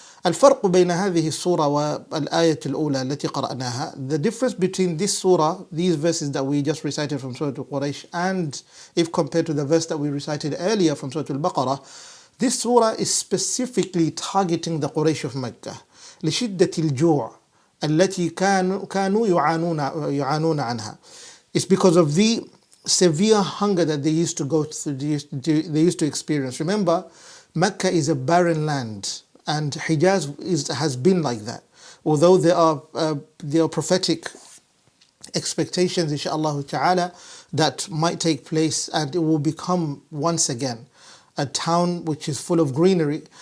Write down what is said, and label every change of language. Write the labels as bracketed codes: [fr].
[ar] الفرق بين هذه السورة والآية الأولى التي قرأناها, [en] the difference between this surah, these verses that we just recited from Surah Al-Quraysh, and if compared to the verse that we recited earlier from Surah Al-Baqarah, this surah is specifically targeting the Quraysh of Mecca. [ar] لشدة الجوع التي كانوا يعانون عنها. [en] It's because of the severe hunger that they used to go through, they used to experience. Remember, Mecca is a barren land, and Hijaz has been like that. Although there are prophetic expectations, inshaAllah ta'ala, that might take place and it will become once again a town which is full of greenery.